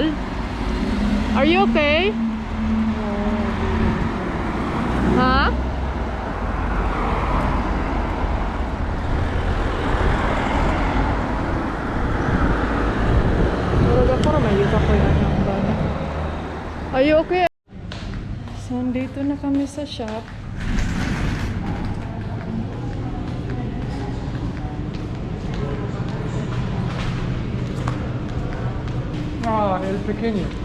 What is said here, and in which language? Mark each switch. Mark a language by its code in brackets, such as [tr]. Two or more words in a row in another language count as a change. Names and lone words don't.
[en] Are you okay? Ha? Are you okay? So, [tl] dito na kami sa shop. [es] Ah, el pequeño.